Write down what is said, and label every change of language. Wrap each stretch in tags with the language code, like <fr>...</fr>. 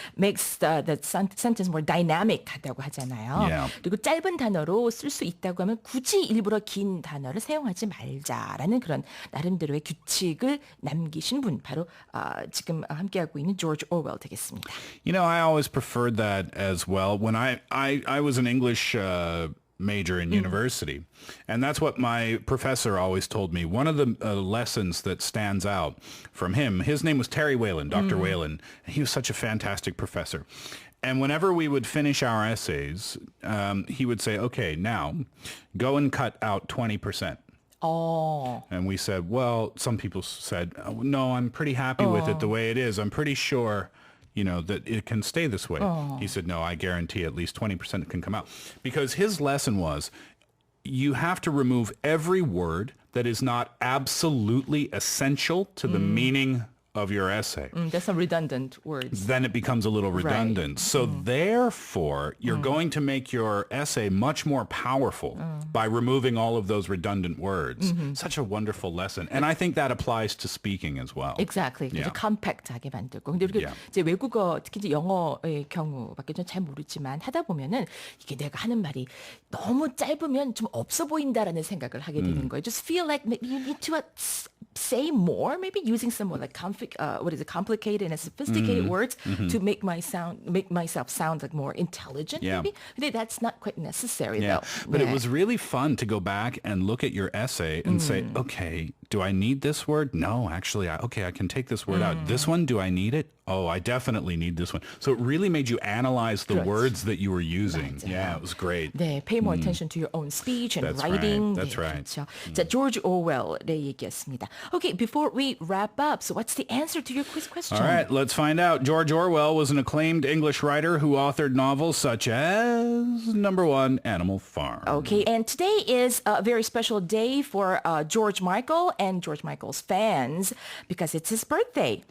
<en>Makes the sentence more dynamic</en> <ko>하다고 하잖아요.</ko> <en>Yeah.</en> <ko>그리고 짧은 단어로 쓸 수 있다고 하면 굳이 일부러 긴 단어를 사용하지 말자라는 그런 나름대로의 규칙을 남기신 분, 바로 지금 함께하고 있는 George Orwell 되겠습니다.</ko> <en>You know, I always preferred that as well. When I was an English major in university. And that's what my professor always told me. One of the lessons that stands out from him, his name was Terry Whalen, Dr. Whalen. He was such a fantastic professor. And whenever we would finish our essays, he would say, okay, now go and cut out 20%. Oh. And we said, well, some people said, oh, no, I'm pretty happy with it the way it is. I'm pretty sure, that it can stay this way. He said, no, I guarantee at least 20% can come out. Because his lesson was, you have to remove every word that is not absolutely essential to the meaning of your essay. That's some redundant words. Then it becomes a little redundant. Right. So therefore, you're going to make your essay much more powerful by removing all of those redundant words. Such a wonderful lesson. And I think that applies to speaking as well. Exactly. Yeah.</en> <ko>컴팩트하게 만들고. 근데 우리가 이제 외국어, 특히 이제 영어의 경우밖에 좀 잘 모르지만 하다 보면은 이게 내가 하는 말이 너무 짧으면 좀 없어 보인다라는 생각을 하게 되는 거예요.</ko> <en>Just feel like maybe you need to say more, maybe using some more like complicated and sophisticated words to make myself sound like more intelligent. Maybe that's not quite necessary though. But it was really fun to go back and look at your essay and say, okay, do I need this word? No, actually, I can take this word out. This one, do I need it? Oh, I definitely need this one. So it really made you analyze the words that you were using.</en> <ko>맞아요.</ko> <en>Yeah, it was great.</en> <ko>네,</ko> <en>pay more attention to your own speech and That's writing. Right. That's</en> <ko>네,</ko> <en>right.</en> <ko>그렇죠. 자, George Orwell의 얘기였습니다.</ko> <en>Okay, before we wrap up, so what's the answer to your quiz question? All right, let's find out. George Orwell was an acclaimed English writer who authored novels such as number 1, Animal Farm. Okay, and today is a very special day for George Michael and George Michael's fans because it's his birthday.</en>